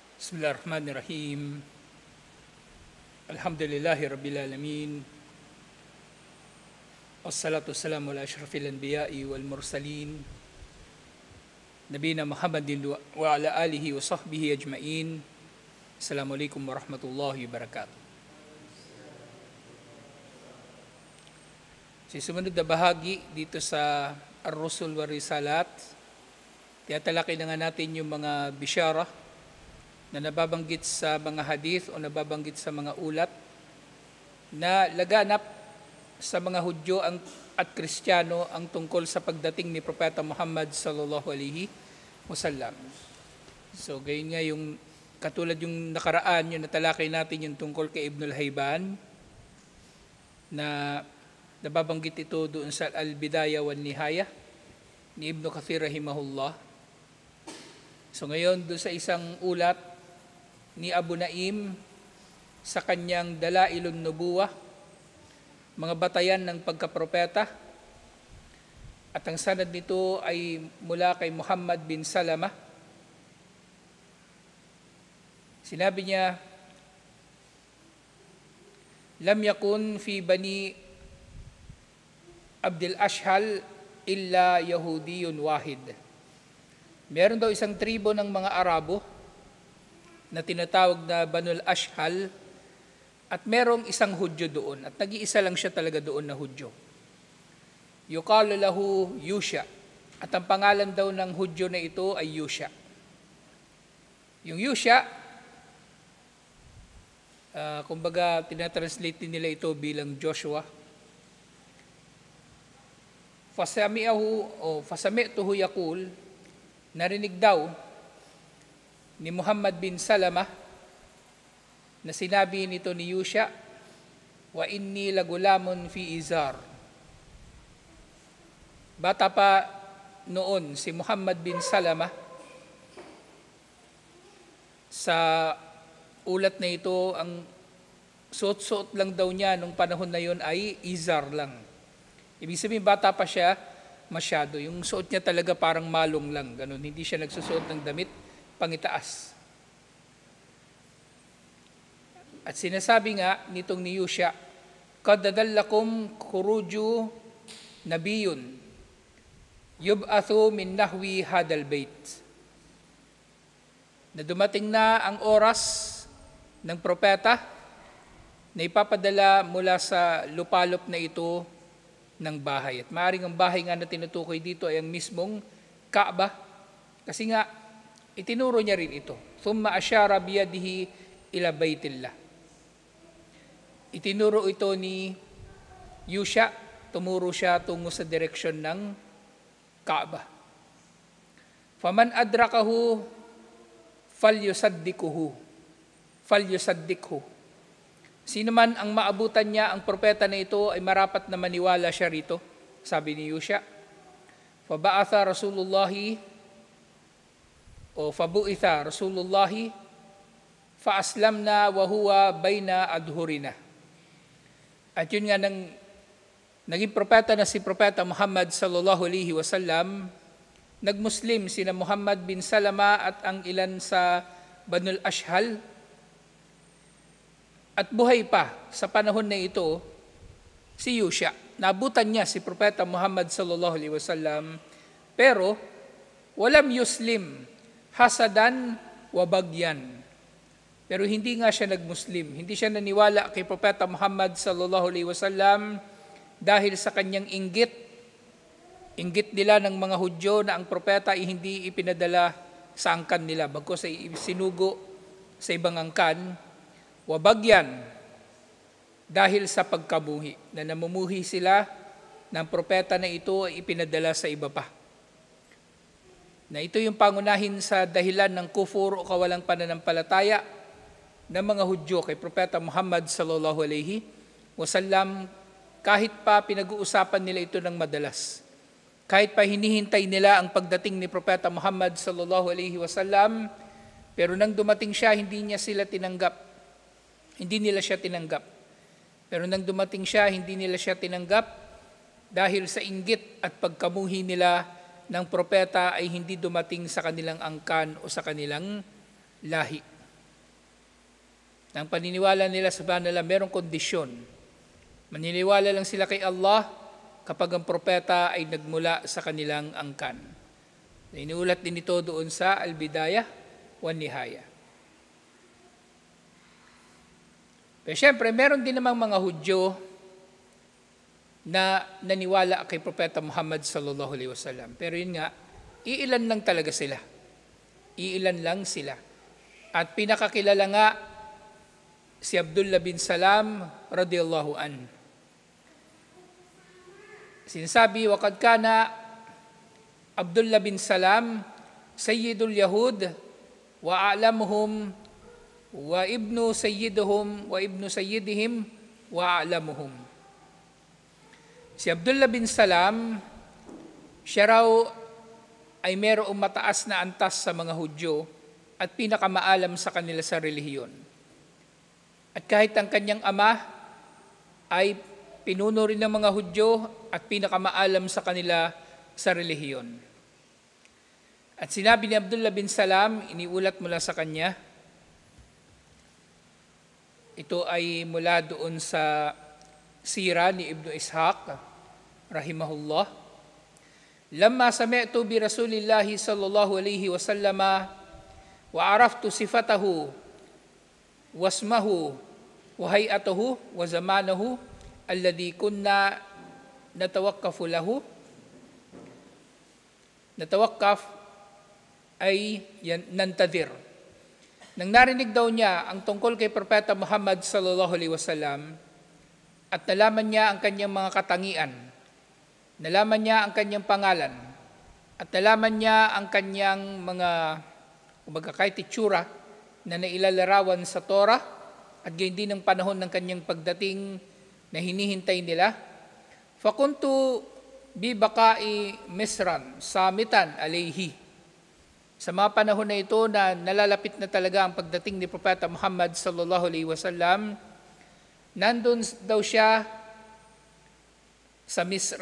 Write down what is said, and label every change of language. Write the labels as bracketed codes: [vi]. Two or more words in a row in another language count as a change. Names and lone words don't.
[ar] بسم الله الرحمن الرحيم. الحمد لله رب العالمين. والصلاة والسلام على أشرف الأنبياء والمرسلين. نبينا محمد وعلى آله وصحبه أجمعين. السلام عليكم ورحمة الله وبركاته. [tl] Sa sumunod na bahagi dito sa Ar-Rusul wa Risalat, tiyatalakay na nga natin yung mga bisyara na nababanggit sa mga hadith o nababanggit sa mga ulat na laganap sa mga Hudyo at Kristiyano ang tungkol sa pagdating ni Propeta Muhammad [ar] صلى الله عليه وسلم. [tl] So gayon nga yung katulad yung nakaraan, yung natalakay natin yung tungkol kay Ibnul Hayban na nababanggit ito doon sa Al-Bidayah wan Nihayah ni Ibn Kathir rahimahullah. So ngayon doon sa isang ulat ni Abu Naim sa kanyang Dalailun Nubuwah, mga batayan ng pagkapropeta, at ang sanad nito ay mula kay Muhammad bin Salama. Sinabi niya, [ar] لم يكن في بني عبد الأشهل إلا يهودي واحد. [tl] Meron daw isang tribo ng mga Arabo na tinatawag na Banul Ashhal at merong isang Hudyo doon at nag-iisa lang siya talaga doon na Hudyo. [ar] يقال له يوشع, [tl] at ang pangalan daw ng Hudyo na ito ay Yusha. Yung Yusha, kumbaga tinatranslate nila ito bilang Joshua. [ar] فسمعته يقول, [tl] narinig daw ni Muhammad bin Salama na sinabi nito ni Yusha, [ar] وإني لغلام في إزار. [tl] Bata pa noon si Muhammad bin Salama, sa ulat na ito, ang suot-suot lang daw niya nung panahon na yon ay izar lang. Ibig sabihin bata pa siya masyado. Yung suot niya talaga parang malong lang, ganun. Hindi siya nagsusuot ng damit pangitaas. At sinasabi nga nitong ni Yusha, [ar] قد أظلكم خروج نبي يبعث من نحو هذا البيت. [tl] Na dumating na ang oras ng propeta na ipapadala mula sa lupalop na ito ng bahay. At maaaring ang bahay nga na tinutukoy dito ay ang mismong Kaaba, kasi nga itinuro niya rin ito. [ar] ثم أشار بيده إلى بيت الله. [tl] Itinuro ito ni Yusha, tumuro siya tungo sa direksyon ng Kaaba. [ar] فمن أدركه فليصدقه. [tl] Sino man ang maabutan niya ang propeta na ito ay marapat na maniwala siya rito, sabi ni Yusha. [ar] فبعث رسول الله فبعث رسول الله فأسلمنا وهو بين أظهرنا. [tl] At yun nga naging propeta na si Propeta Muhammad [ar] صلى الله عليه وسلم, [tl] nagmuslim sina Muhammad bin Salama at ang ilan sa Banul Ashhal. At buhay pa sa panahon na ito si Yusha. Nabutan niya si Propeta Muhammad [ar] صلى الله عليه وسلم, [tl] pero [ar] ولم يسلم حسدا وبغيا. [tl] Pero hindi nga siya nagmuslim. Hindi siya naniwala kay Propeta Muhammad [ar] صلى الله عليه وسلم [tl] dahil sa kanyang inggit. Inggit nila ng mga Hudyo na ang propeta ay hindi ipinadala sa angkan nila, bagkus ay sinugo sa ibang angkan. [ar] وبغيا, [tl] dahil sa pagkabuhi, na namumuhi sila ng propeta na ito ay ipinadala sa iba pa. Na ito yung pangunahin sa dahilan ng kufur o kawalang pananampalataya ng mga Hudyo kay Propeta Muhammad [ar] صلى الله عليه وسلم, [tl] kahit pa pinag-uusapan nila ito ng madalas. Kahit pa hinihintay nila ang pagdating ni Propeta Muhammad [ar] صلى الله عليه وسلم, [tl] pero nang dumating siya, hindi nila siya tinanggap. Pero nang dumating siya, hindi nila siya tinanggap dahil sa inggit at pagkamuhi nila ng propeta ay hindi dumating sa kanilang angkan o sa kanilang lahi. Ang paniniwala nila sa nila merong kondisyon. Maniniwala lang sila kay Allah kapag ang propeta ay nagmula sa kanilang angkan. Inuulat din ito doon sa Al-Bidayah wan Nihaya. Pero syempre, meron din namang mga Hudyo na naniwala kay Propeta Muhammad [ar] صلى الله عليه وسلم. [tl] Pero yun nga, iilan lang talaga sila. Iilan lang sila. At pinakakilala nga si Abdullah bin Salam [ar] رضي الله عن. Sinasabi, وقد كان عبد الله بن سلام سيد اليهود وأعلمهم وابن سيدهم وابن سيدهم وأعلمهم. [tl] Si Abdullah bin Salam, siya raw ay mayroong mataas na antas sa mga Hudyo at pinakamaalam sa kanila sa relihiyon. At kahit ang kanyang ama ay pinuno rin ng mga Hudyo at pinakamaalam sa kanila sa relihiyon. At sinabi ni Abdullah bin Salam, iniulat mula sa kanya, ito ay mula doon sa sira ni Ibn Ishaq, rahimahullah. [ar] لما سمعت برسول الله صلى الله عليه وسلم وعرفت صفته واسمه وهيئته وزمانه الذي كنا نتوكف له. [tl] Natawakkaf ay nantadir. Nang narinig daw niya ang tungkol kay Propeta Muhammad [ar] صلى الله عليه وسلم [tl] at nalaman niya ang kanyang mga katangian, nalaman niya ang kanyang pangalan, at nalaman niya ang kanyang mga kahit itsura na nailalarawan sa Torah at gayon din ng panahon ng kanyang pagdating na hinihintay nila, [ar] فكنت ببقائي مسرا صامتا عليه. [tl] Sa mga panahon na ito na nalalapit na talaga ang pagdating ni Propeta Muhammad [ar] صلى الله عليه وسلم, [tl] nandun daw siya sa Misr.